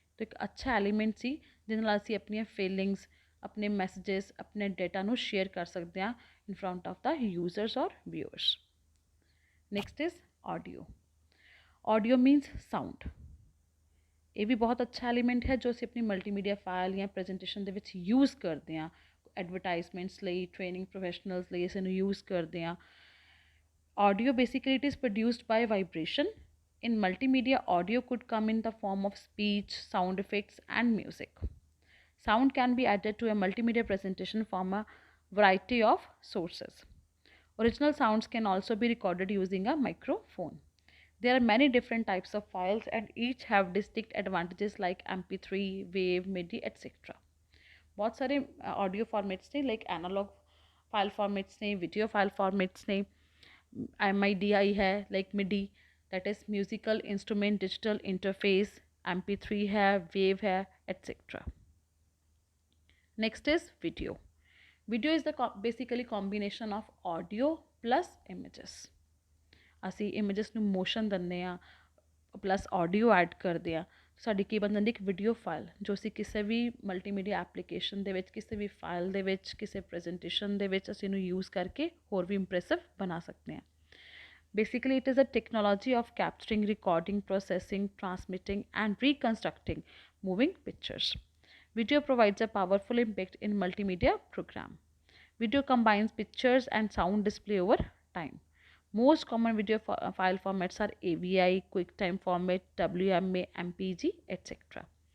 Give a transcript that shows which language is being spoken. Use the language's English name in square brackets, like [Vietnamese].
[Punjabi] ਤਾਂ ਇੱਕ ਅੱਛਾ ਐਲੀਮੈਂਟ ਸੀ ਜਿਹਦੇ ਨਾਲ ਅਸੀਂ ਆਪਣੀਆਂ ਫੀਲਿੰਗਸ, ਆਪਣੇ ਮੈਸੇजेस, ਆਪਣੇ ਡੇਟਾ ਨੂੰ ਸ਼ੇਅਰ ਕਰ ਸਕਦੇ ਹਾਂ [English] In front of the users ਔਰ viewers. Next is audio. Audio means sound. [Punjabi] ਇਹ ਵੀ ਬਹੁਤ ਅੱਛਾ ਐਲੀਮੈਂਟ ਹੈ ਜੋ ਅਸੀਂ ਆਪਣੀ ਮਲਟੀਮੀਡੀਆ ਫਾਈਲ ਜਾਂ ਪ੍ਰੈਜੈਂਟੇਸ਼ਨ ਦੇ ਵਿੱਚ ਯੂਜ਼ ਕਰਦੇ ਹਾਂ. ਐਡਵਰਟਾਈਜ਼ਮੈਂਟਸ ਲਈ, ਟ੍ਰੇਨਿੰਗ ਪ੍ਰੋਫੈਸ਼ਨਲਸ ਲਈ ਇਸ ਨੂੰ ਯੂਜ਼ ਕਰਦੇ ਹਾਂ. [English] Audio basically it is produced by vibration. In multimedia, audio could come in the form of speech, sound effects, and music. Sound can be added to a multimedia presentation from a variety of sources. Original sounds can also be recorded using a microphone. There are many different types of files and each have distinct advantages like MP3, WAV, MIDI, etc. [Hindi] बहुत सारे audio formats थे like analogue [English] File formats ने, video file formats ने, MIDI है like MIDI, that is musical instrument digital interface, MP3 है, wave है, etcetera. Next is video. Video is the basically combination of audio plus images. [Punjabi] ਅਸੀਂ images ਨੂੰ motion ਦਿੰਦੇ ਹਾਂ plus audio add ਕਰਦੇ ਹਾਂ, ਸਾਡੀ ਕੀ ਬਣ ਜਾਂਦੀ ਇੱਕ ਵੀਡੀਓ ਫਾਈਲ, ਜੋ ਅਸੀਂ ਕਿਸੇ ਵੀ ਮਲਟੀਮੀਡੀਆ ਐਪਲੀਕੇਸ਼ਨ ਦੇ ਵਿੱਚ, ਕਿਸੇ ਵੀ ਫਾਈਲ ਦੇ ਵਿੱਚ, ਕਿਸੇ ਪ੍ਰੈਜੈਂਟੇਸ਼ਨ ਦੇ ਵਿੱਚ ਅਸੀਂ ਇਹਨੂੰ ਯੂਜ਼ ਕਰਕੇ ਹੋਰ ਵੀ ਇੰਪ੍ਰੈਸਿਵ ਬਣਾ ਸਕਦੇ ਹਾਂ. [English] Basically, it is a technology of capturing, recording, processing, transmitting, and reconstructing moving pictures. Video provides a powerful impact in multimedia program. Video combines pictures and sound display over time. Most common video file formats are AVI, QuickTime format, WMA, MPG, etc.